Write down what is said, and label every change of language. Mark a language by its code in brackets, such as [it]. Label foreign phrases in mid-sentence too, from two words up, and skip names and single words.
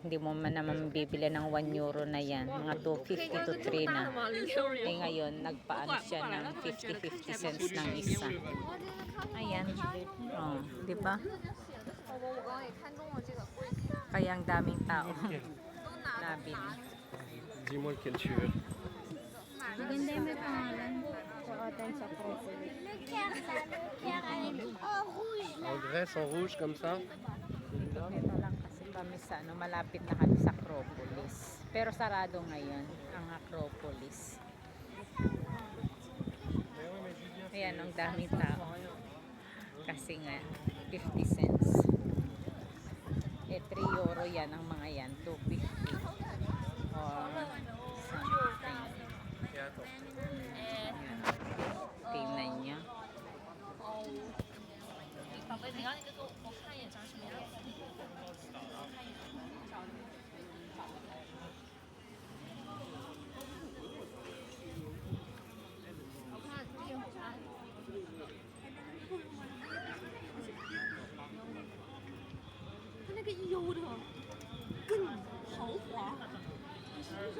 [tl] Hindi mo man naman bibili ng 1 euro na yan. Mga 2.50 to 3 na. Ngayon nagpaano siya ng 50 cents ng isa. Ayan. Oh, di ba? Kaya ang daming tao nabili. [fr] Dis-moi lequel tu veux. [tl] Maganda yung may pangalan. Suotan sa Acropolis. [fr] En Grèce, en rouge comme ça. [tl] Ito lang kasi kami sa malapit na kami sa Acropolis. Pero sarado ngayon ang Acropolis. Ayan, ang daming tao. Kasi nga, 50 cents. 3 euro yan ang mga yan. 2.50 [en] or something. [tl] Ayan. Tingnan niya. [zh] 宝贝，你刚那个给我看一眼长什么样子？好看，这个好看。它那个优的更豪华，很舒服。